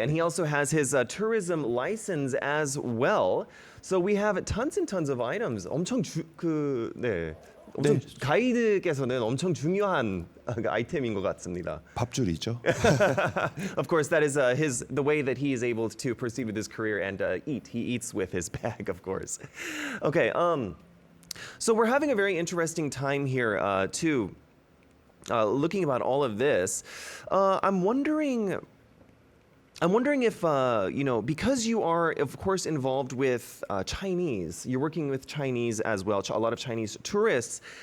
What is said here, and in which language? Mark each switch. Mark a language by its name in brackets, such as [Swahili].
[English] And he also has his tourism license as well. So we have tons and tons of items. [Korean] 엄청 엄청 네. 가이드께서는 엄청 중요한 아이템인 것 같습니다. 밥줄이죠. [English] Of course, that is the way that he is able to proceed with his career and eat. He eats with his bag, of course. Okay. So we're having a very interesting time here too. Looking about all of this, I'm wondering if because you are, of course, involved with Chinese, you're working with Chinese as well, a lot of Chinese tourists.